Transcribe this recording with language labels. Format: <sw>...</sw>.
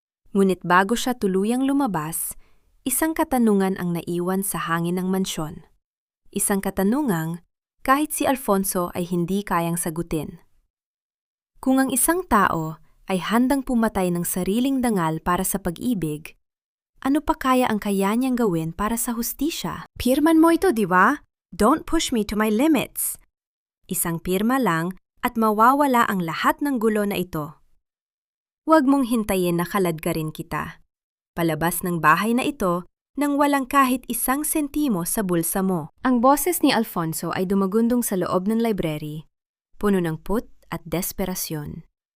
<tl>Ngunit bago siya tuluyang lumabas, isang katanungan ang naiwan sa hangin ng mansyon. Isang katanungang kahit si Alfonso ay hindi kayang sagutin. Kung ang isang tao ay handang pumatay ng sariling dangal para sa pag-ibig, ano pa kaya ang kaya niyang gawin para sa hustisya? Pirman mo ito, Diwa?</tl> <en>Don't push me to my limits.</en> <tl>Isang pirma lang at mawawala ang lahat ng gulo na ito. Huwag mong hintayin na kaladkarin kita. Palabas ng bahay na ito nang walang kahit isang sentimo sa bulsa mo. Ang boses ni Alfonso ay dumagundong sa loob ng library, puno ng put at desperasyon.</tl>